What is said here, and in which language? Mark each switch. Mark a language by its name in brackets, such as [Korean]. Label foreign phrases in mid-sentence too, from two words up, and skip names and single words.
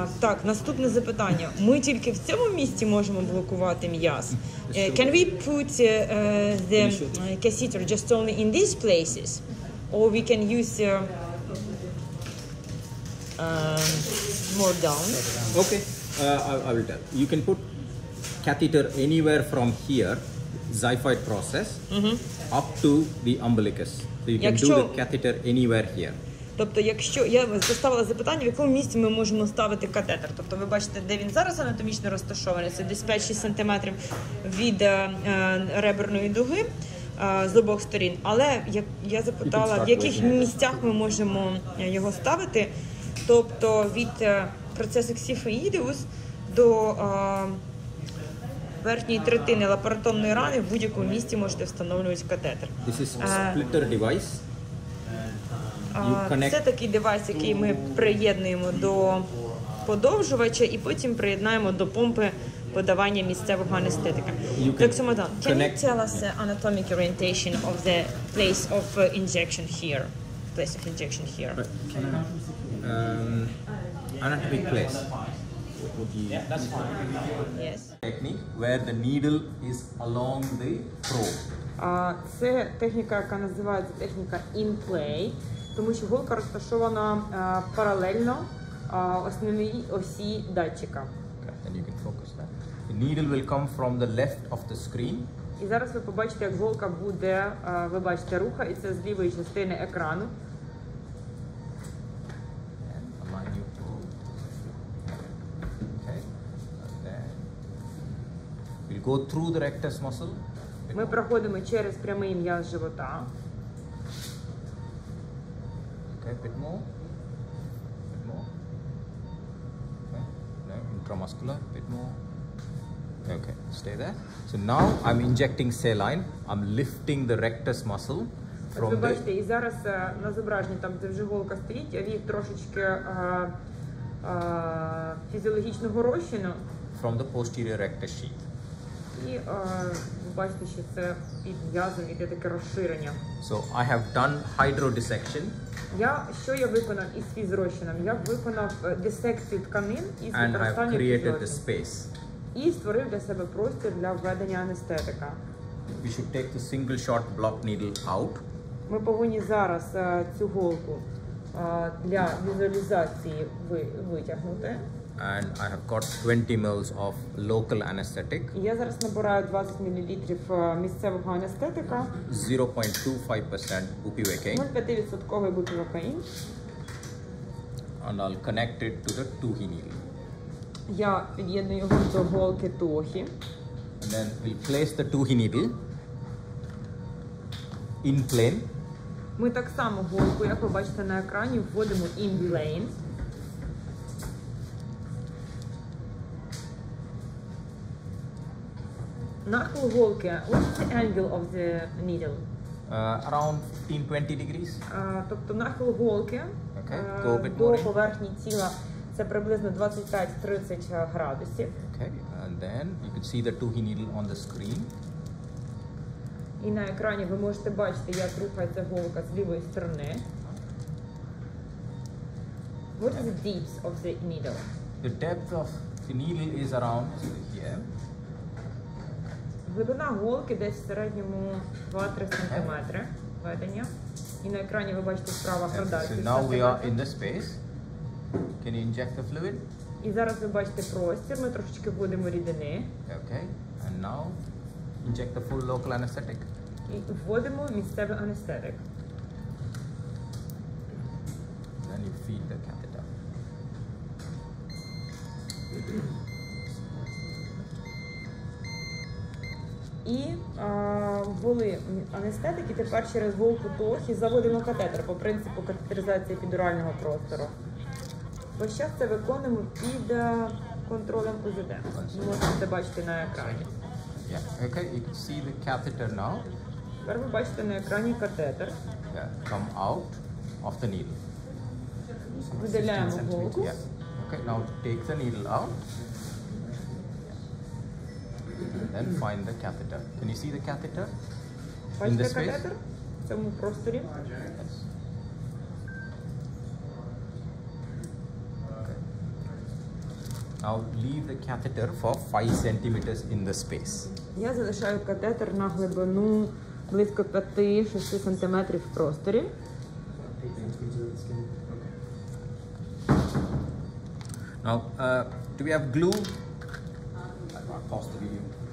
[Ukrainian] Так, наступне запитання. Ми тільки в цьому місці можемо блокувати м'яз. [English] Can we put the catheter just only in these places? Or we can use more down? Okay, I will tell. You can put catheter anywhere from here, xiphoid process, up to the umbilicus. So you can do the catheter anywhere here. [Ukrainian] Тобто, якщо я поставила запитання, в якому місці ми можемо ставити катетер. Тобто, ви бачите, де він зараз анатомічно розташований, це десь 5-6 см від реберної дуги. з обох сторін. Але я запитала, в яких місцях ми можемо його ставити. Тобто від процесу ксіфоїдеус до верхньої третини лапаротомної рани в будь-якому місці можете встановлювати катетер. [English] This is splitter device. [Ukrainian] Це такий девайс, який ми приєднуємо до подовжувача і потім приєднаємо до помпи подавання місцевого анестетика. Так, [English] Madan, can you tell us the anatomic orientation of the place of injection here? Place of injection here. Anatomic place. Yeah, that's fine. Yes. Technique where the needle is along the probe. [Ukrainian] Це техніка, яка називається техніка [English] in play, [Ukrainian] тому що голка розташована паралельно основній осі датчика. [English] Then you can focus that. The needle will come from the left of the screen. [Ukrainian] І зараз ви побачите, як голка буде, ви бачите, рухається з лівої частини екрану. [English] And align your probe. Okay. And then we'll go through the rectus muscle. [Ukrainian] Ми проходимо через прямий м'яз живота. [English] Okay, bit more. Bit more. Okay. No, intramuscular, bit more. Okay, stay there. So now I'm injecting saline. I'm lifting the rectus muscle [Ukrainian] Ви [English] from [Ukrainian] бачите, [English] the [Ukrainian] і зараз на зображенні, там де вже голка стоїть, вів трошечки фізіологічного розчину. [English] from the posterior rectus sheath. [Ukrainian] І ви бачите, що це під м'язом іде таке розширення. [English] So I have done hydrodissection [Ukrainian] Що я виконав із фізрозчином? Я виконав дисекцію тканин із [English] and I've [Ukrainian] використанням [English] created the [Ukrainian] фізрозчину. [English] space. [Ukrainian] І створив для себе простір для введення анестетика. [English] We should take the single shot block needle out. [Ukrainian] Ми повинні зараз цю голку для візуалізації витягнути. [English] And I have got 20 ml of local anesthetic, [Ukrainian] І я зараз набираю 20 мл місцевого анестетика, [English] 0.25% bupivacaine, [Ukrainian] 0,5% бупівакаїн. [English] and I'll connect it to the tuhi needle. [Ukrainian] Я під'єдную його до голки тухі. [English] And then we'll place the tuhi needle in plane. [Ukrainian] Ми так само голку, як ви бачите на екрані, вводимо [English] in plane. [Ukrainian] Нахил голки, [English] what's the angle of the needle? Around 15-20 degrees. [Ukrainian] Тобто нахил голки [English] Okay, go a bit [Ukrainian] до [English] more in. [Ukrainian] поверхні тіла це приблизно 25-30 градусів. [English] Okay, and then you can see the tuhi needle on the screen. [Ukrainian] І на екрані ви можете бачити, як рухається голка з лівої сторони. [English] What is the depth of the needle? The depth of the needle is around here. [Ukrainian] Глибина голки десь в середньому 2-3 см ведення. І на екрані ви бачите справа [English] So [Ukrainian] градацію. [English] now we are in the space. Can you inject the fluid? [Ukrainian] І зараз ви бачите простір, ми трошечки вводимо рідини. [English] Okay, and now inject the full local anesthetic. [Ukrainian] І вводимо місцевий анестетик. [English] Then you feed the catheter. [Ukrainian] І ввели анестетик, і тепер через голку тохі заводимо катетер по принципу катетеризації епідурального простору. Весь час це виконуємо під контролем УЗД. Ви можете це бачити на екрані. [English] Yeah, okay, you can see the catheter now. [Ukrainian] Тепер ви бачите на екрані катетер. [English] Yeah, come out of the needle. [Ukrainian] Видаляємо [English] 16 [Ukrainian] голку. [English] centimeters. Yeah. Okay, now take the needle out. And then find the catheter. Can you see the catheter? In [Ukrainian] Бачите [English] the space? [Ukrainian] катетер в цьому просторі? [English] Yes. Okay. Now leave the catheter for 5 centimeters in the space. [Ukrainian] Я залишаю катетер на глибину близько 5-6 см в просторі. [English] Now, do we have glue? I'll pause the video.